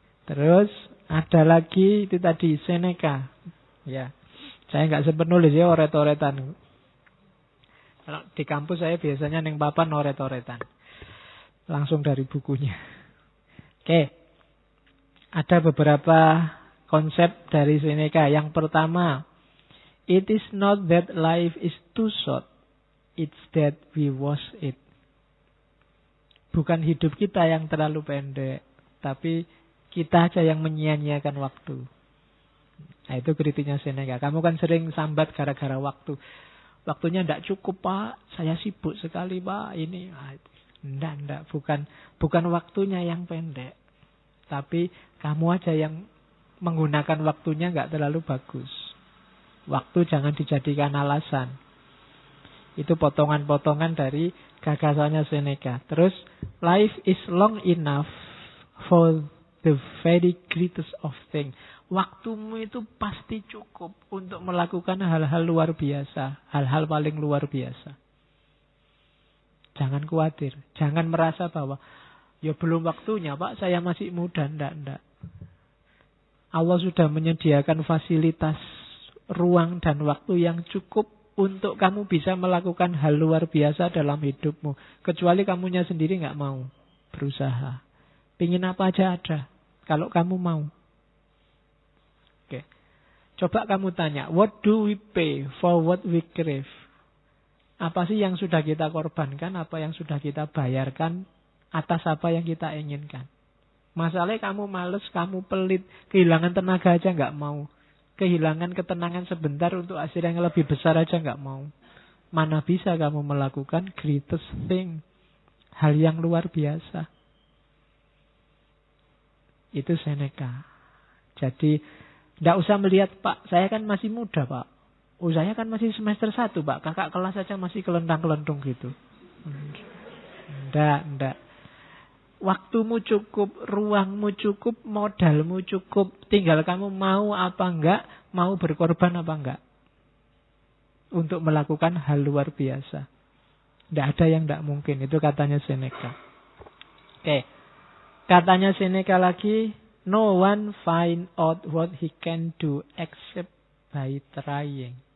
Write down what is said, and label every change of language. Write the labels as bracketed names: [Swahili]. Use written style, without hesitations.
[Indonesian] Terus ada lagi itu tadi Seneca. Ya, saya nggak sempat nulis ya oret-oretan. Kalau di kampus saya biasanya [Javanese] neng [Indonesian] papan oret-oretan. langsung dari bukunya. Oke. Ada beberapa konsep dari Seneca. [English] Yang pertama, it is not that life is too short, it's that we waste it. [Indonesian] Bukan hidup kita yang terlalu pendek, tapi kita aja yang menyia-nyiakan waktu. Nah, itu kritiknya Seneca. Kamu kan sering sambat gara-gara waktu. Waktunya tidak cukup, Pak. Saya sibuk sekali, Pak. Ini, enggak. Bukan waktunya yang pendek. Tapi kamu aja yang menggunakan waktunya nggak terlalu bagus. Waktu jangan dijadikan alasan. Itu potongan-potongan dari gagasannya Seneca. Terus, [English] life is long enough for the very greatest of things. [Indonesian] Waktumu itu pasti cukup untuk melakukan hal-hal luar biasa. Hal-hal paling luar biasa. Jangan khawatir. Jangan merasa bahwa ya belum waktunya, Pak, saya masih muda. Enggak. Allah sudah menyediakan fasilitas ruang dan waktu yang cukup untuk kamu bisa melakukan hal luar biasa dalam hidupmu. Kecuali kamunya sendiri nggak mau berusaha. Pingin apa aja ada, kalau kamu mau. Oke. Coba kamu tanya, [English] what do we pay for what we crave? [Indonesian] Apa sih yang sudah kita korbankan, apa yang sudah kita bayarkan atas apa yang kita inginkan. Masalahnya kamu males, kamu pelit, kehilangan tenaga aja nggak mau. Kehilangan ketenangan sebentar untuk hasil yang lebih besar aja nggak mau. Mana bisa kamu melakukan [English] greatest thing, [Indonesian] hal yang luar biasa. Itu Seneca. Jadi nggak usah melihat, Pak, saya kan masih muda, Pak. Saya kan masih semester 1, Pak. Kakak kelas aja masih kelentang-kelentung gitu. Enggak. Waktumu cukup, ruangmu cukup, modalmu cukup. Tinggal kamu mau apa enggak, mau berkorban apa enggak. Untuk melakukan hal luar biasa. Tidak ada yang tidak mungkin. Itu katanya Seneca. Oke. Katanya Seneca lagi, [English] no one find out what he can do except by trying.